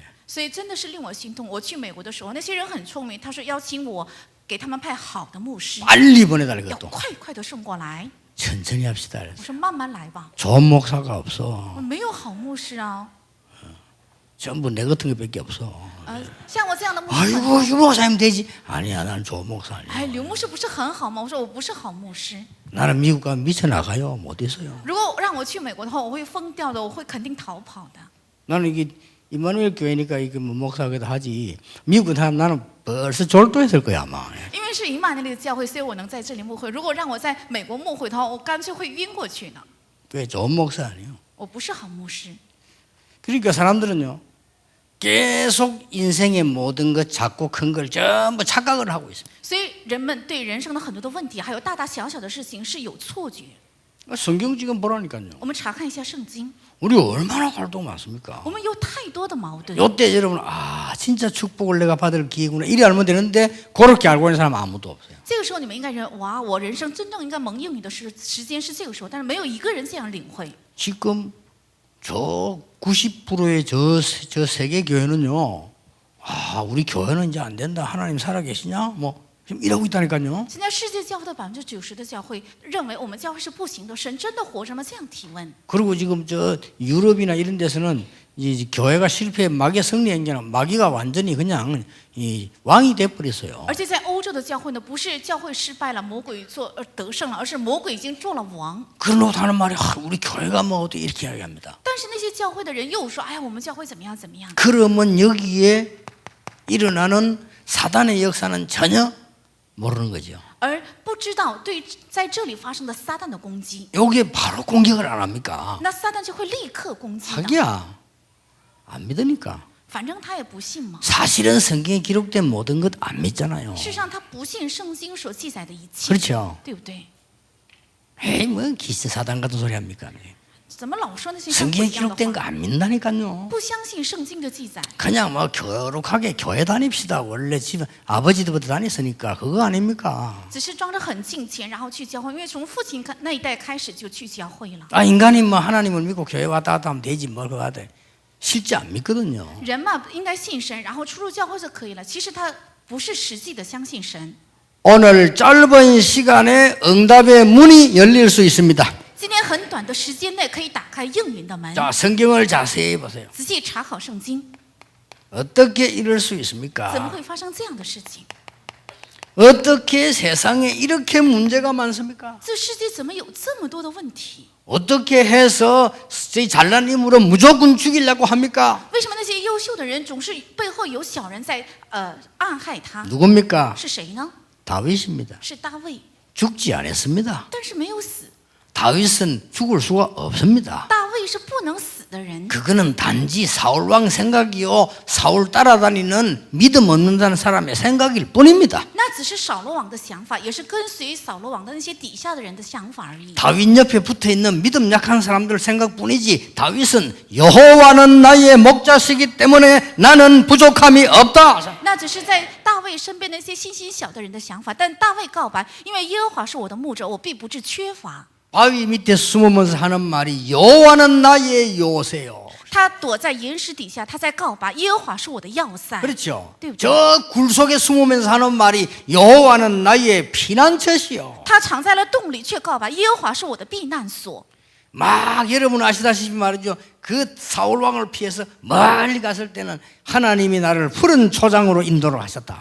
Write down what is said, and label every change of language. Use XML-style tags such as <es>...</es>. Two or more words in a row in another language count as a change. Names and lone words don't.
<zh>所以真的是令我心痛。我去美国的时候，那些人很聪明，他说邀请我给他们派好的牧师，</zh> <ko>빨리 보내달래</ko> <zh>要</zh> <ko>그것도.</ko> <zh>快的送过来。</zh> <ko>천천히 합시다.</ko> <zh>我</zh> <ko>그래서</ko> <zh>说慢慢来吧，</zh> <ko>좋은 목사가 없어.</ko> <zh>我没有好牧师啊，</zh> <ko>전부 내 같은 것밖에 없어.</ko> <zh>像我这样的牧师很</zh> <ko>아이고 유 목사님 되지. 아니야 난 좋은 목사 아니야.</ko> <zh>哎，刘牧师不是很好吗？我说我不是好牧师。</zh> <ko>나는 미국 가면 미쳐 나가요. 못 있어요.</ko> <zh>如果让我去美国的话，我会疯掉的，我会肯定逃跑的。</zh> <ko>나는 이게 이마누엘 교회니까 이게 뭐 목사기도 하지. 미국 사람 나는 벌써 졸도했을 거야 아마.</ko> <zh>因为是以马内利的教会，所以我能在这里牧会。如果让我在美国牧会的话，我干脆会晕过去呢。</zh> <ko>왜 좋은 목사 아니에요?</ko> <zh>我不是好牧师，</zh> <ko>그러니까 사람들은요 계속 인생의 모든 것 작고 큰 걸 전부 착각을 하고 있어요.</ko> <zh>所以人们对人生的很多的问题，还有大大小小的事情是有错觉。</zh> <ko>성경 지금 보라니까요.</ko> <zh>我们查看一下圣经，</zh> <ko>우리 얼마나 활동 많습니까?</ko> <zh>我们有太多的矛盾。</zh> <ko>요때 여러분 진짜 축복을 내가 받을 기회구나 이래 알면 되는데 그렇게 알고 있는 사람 아무도 없어요.</ko> <zh>这个时候你们应该认为，哇，我人生真正应该蒙应你的时间是这个时候，但是没有一个人这样领会。</zh> <ko>지금 저 90%의 저 세계 교회는요 우리 교회는 이제 안 된다. 하나님 살아계시냐? 뭐 지금 이러고 있다니까요.</ko> <zh>现在世界教会的90%的教会认为我们教会是不行的，神真的活着吗？这样提问。</zh> <ko>그리고 지금 저 유럽이나 이런 데서는 이 교회가 실패해 마귀의 승리한 게 아니라 마귀가 완전히 그냥 이 왕이 돼 버렸어요.</ko> <zh>而且在欧洲的教会呢，不是教会失败了，魔鬼得胜了，而是魔鬼已经做了王。</zh> <ko>그러고 하는 말이 우리 교회가 뭐 어떻게 이렇게 이야기합니다.</ko> <zh>但是那些教会的人又说：“哎呀，我们教会怎么样怎么样。”</zh> <ko>그러면 여기에 일어나는 사단의 역사는 전혀 모르는 거죠.</ko> <zh>而不知道对在这里发生的撒旦的攻击，</zh> <ko>여기에 바로 공격을 안 합니까?</ko> <zh>那撒旦就会立刻攻击的。</zh> <ko>하기야 안 믿으니까.</ko> <zh>反正他也不信嘛。</zh> <ko>사실은 성경에 기록된 모든 것 안 믿잖아요.</ko> <zh>事实上，他不信圣经所记载的一切，</zh> <ko>그렇죠.</ko> <zh>对不对？</zh> <ko>에이 뭐 기스 사단 같은 소리 합니까?</ko> <zh>怎么老说那些像不</zh> <ko>성경에</ko> <zh>一样的</zh> <ko>기록된</ko> <zh>话？</zh> <ko>거 안 믿는다니까요.</ko> <zh>不相信圣经的记载，</zh> <ko>그냥 뭐 교룩하게 교회 다닙시다. 원래 집에 아버지들부터 다녔으니까 그거 아닙니까?</ko> <zh>只是装着很敬虔，然后去教会，因为从父亲那一代开始就去教会了。</zh> <ko>인간이 뭐 하나님을 믿고 교회 왔다 갔다 하면 되지 뭘 그거 하대. 실제 안 믿거든요.</ko> <zh>人嘛，应该信神，然后出入教会就可以了。其实他不是实际的相信神。</zh> <ko>오늘 짧은 시간에 응답의 문이 열릴 수 있습니다.</ko> <zh>今天很短的时间内可以打开应允的门。</zh> <ko>자, 성경을 자세히 보세요.</ko> <zh>仔细查考圣经，</zh> <ko>어떻게 이럴 수</ko> <zh>怎么</zh> <ko>있습니까?</ko> <zh>会发生这样的事情？</zh> <ko>어떻게 세상에 이렇게 문제가 많습니까?</ko> <zh>这世界怎么有这么多的问题？</zh> <ko>어떻게 해서 잘난 힘으로 무조건 죽이려고 합니까?</ko> <zh>为什么那些优秀的人总是背后有小人在暗害他？</zh> <ko>누굽니까?</ko> <zh>是谁呢？</zh> <ko>다윗입니다.</ko> <zh>是大卫，</zh> <ko>죽지 않았습니다.</ko> <zh>但是没有死。</zh> <ko>다윗은 죽을 수가 없습니다.</ko> <zh>大卫是不能死的人，</zh> <ko>그거는 단지 사울왕 생각이요 사울 따라다니는 믿음 없는다는 사람의 생각일 뿐입니다.</ko> <zh>那只是扫罗王的想法，也是跟随扫罗王的那些底下的人的想法而已。</zh> <ko>다윗 옆에 붙어있는 믿음 약한 사람들 생각뿐이지 다윗은 여호와는 나의 목자시기 때문에 나는 부족함이 없다.</ko> <zh>那只是在大卫身边那些信心小的人的想法。但大卫告白，因为耶和华是我的牧者，我必不致缺乏。</zh> <ko>바위 밑에 숨으면서 하는 말이 여호와는 나의 요새요.</ko> <zh>他躲在岩石底下，他在告白，耶和华是我的要塞。</zh> <ko>그렇죠.</ko> <zh>对不对？</zh> <ko>저 굴 속에 숨으면서 하는 말이 여호와는 나의 피난처시요.</ko> <zh>他藏在了洞里，却告白，耶和华是我的避难所。</zh> <ko>막 여러분 아시다시피 말이죠. 그 사울 왕을 피해서 멀리 갔을 때는 하나님이 나를 푸른 초장으로 인도를 하셨다.</ko>